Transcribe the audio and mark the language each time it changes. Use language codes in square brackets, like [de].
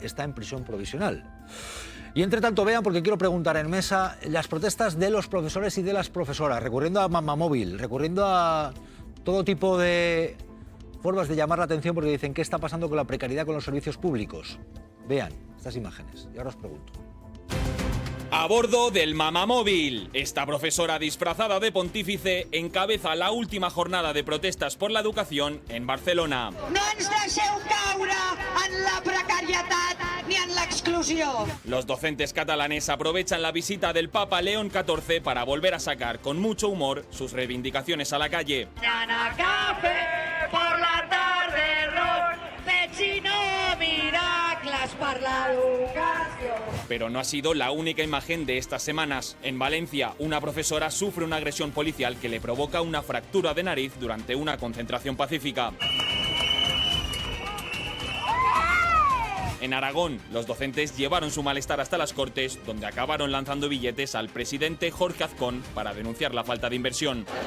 [es] Está en prisión provisional. Y entre tanto vean, porque quiero preguntar en mesa, las protestas de los profesores y de las profesoras, recurriendo a Mamamóvil, recurriendo a todo tipo de formas de llamar la atención porque dicen qué está pasando con la precariedad con los servicios públicos. Vean estas imágenes y ahora os pregunto. A bordo del Mamamóvil, esta profesora disfrazada de pontífice encabeza la última jornada de protestas por la educación en Barcelona. [ca] No ens deixeu caure en la precarietat ni en l'exclusió. [es] Los docentes catalanes aprovechan la visita del Papa León XIV para volver a sacar con mucho humor sus reivindicaciones a la calle. Mañana café, por la tarde rock, vecino [ca] miracles per l'educació. [es] Pero no ha sido la única imagen de estas semanas. En Valencia, una profesora sufre una agresión policial que le provoca una fractura de nariz durante una concentración pacífica. En Aragón, los docentes llevaron su malestar hasta las Cortes, donde acabaron lanzando billetes al presidente Jorge Azcón para denunciar la falta de inversión.